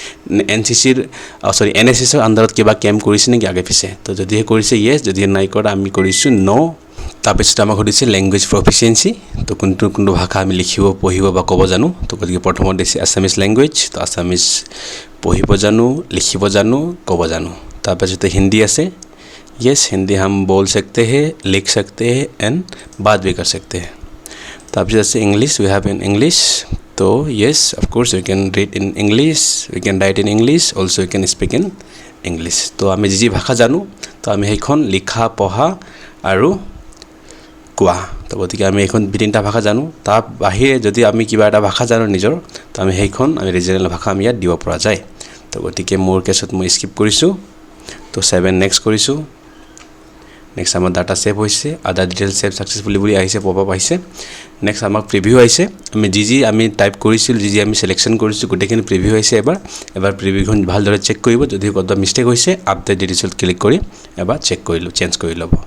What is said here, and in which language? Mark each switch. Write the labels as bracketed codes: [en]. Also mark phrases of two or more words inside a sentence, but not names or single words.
[as] NSSৰ আণ্ডাৰত কিবা কেম্প কৰিছে নেকি আগে পিছে তো যদিহে কৰিছে য়েছ যদিহে নাই কৰা আমি কৰিছোঁ ন তাৰপিছত আমাক সুধিছে [en] language proficiency [as] তো কোনটো ভাষা আমি লিখিব পঢ়িব বা ক'ব জানো তো গতিকে প্ৰথমত দিছে [en] Assamese language [as] তো আছামিজ পঢ়িব জানো লিখিব জানো ক'ব জানো তাৰপিছতে হিন্দী আছে [hi] येस हिंदी हम बोल सकते हैं लिख सकते हैं एंड बात भी कर सकते हैं [as] তাৰপিছত আছে [en] English we have in English तो yes of course we can read in English we can रीड इन इंग्लिश वी कैन write in English also we can speak in English [as] तो আমি যি ভাষা জানো তো আমি সেইখন লিখা পঢ়া আৰু কোৱা তো গতিকে আমি এইখন তিনিটা ভাষা জানো তাৰ বাহিৰে যদি আমি কিবা এটা ভাষা জানো নিজৰ তো আমি সেইখন আমি ৰিজনেল ভাষা আমি ইয়াত দিব পৰা যায় তো গতিকে মোৰ কেছত মই স্কিপ কৰিছোঁ তো 7 নেক্সট কৰিছোঁ নেক্সট আমাৰ ডাটা সেভ হৈছে [en] other details save successfully [as] বুলি আহিছে পপআপ আহিছে নেক্সট আমাক প্ৰিভিউ আহিছে আমি যি আমি টাইপ কৰিছিল যি আমি সিলেকশন কৰিছোঁ গোটেইখিনি প্ৰিভিউ আহিছে এবাৰ প্ৰিভিউখন ভালদৰে চেক কৰিব যদি ক'ৰবাত মিষ্টেক হৈছে আপডেট ডিটেইলছত ক্লিক কৰি এবাৰ চেক কৰিলোঁ চেঞ্জ কৰি ল'ব